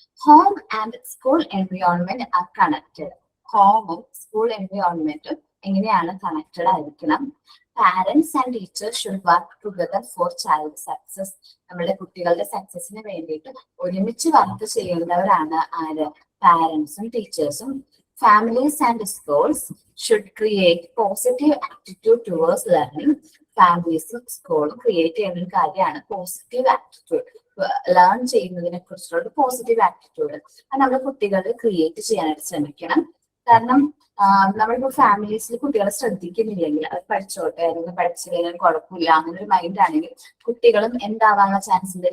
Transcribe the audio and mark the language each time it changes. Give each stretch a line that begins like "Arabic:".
English: Home and school environment are connected.
Malayalam: ഹോമും school എൻവയോൺമെന്റും എങ്ങനെയാണ് connected ആയിരിക്കണം?
English: Parents and teachers should work together for child success.
Malayalam: നമ്മുടെ കുട്ടികളുടെ സക്സസിന് വേണ്ടിയിട്ട് ഒരുമിച്ച് വർക്ക് ചെയ്യേണ്ടവരാണ് ആര്? പാരന്റ്സും ടീച്ചേഴ്സും.
English: Families and schools should create positive attitude towards learning.
Malayalam: ഫാമിലീസും സ്കൂളും ക്രിയേറ്റ് ചെയ്യുന്ന ഒരു കാര്യമാണ് പോസിറ്റീവ് ആറ്റിറ്റ്യൂഡ്. ലേൺ ചെയ്യുന്നതിനെ കുറിച്ചുള്ള പോസിറ്റീവ് ആറ്റിറ്റ്യൂഡ് അത് നമ്മുടെ കുട്ടികൾ ക്രിയേറ്റ് ചെയ്യാനായിട്ട് ശ്രമിക്കണം. കാരണം നമ്മളിപ്പോ ഫാമിലീസിൽ കുട്ടികളെ ശ്രദ്ധിക്കുന്നില്ലെങ്കിൽ അത് പഠിച്ചോട്ടെ അല്ലെങ്കിൽ പഠിച്ചു കഴിഞ്ഞാൽ കുഴപ്പമില്ല അങ്ങനെ ഒരു മൈൻഡ് ആണെങ്കിൽ കുട്ടികളും എന്താവാനുള്ള ചാൻസ് ഉണ്ട്?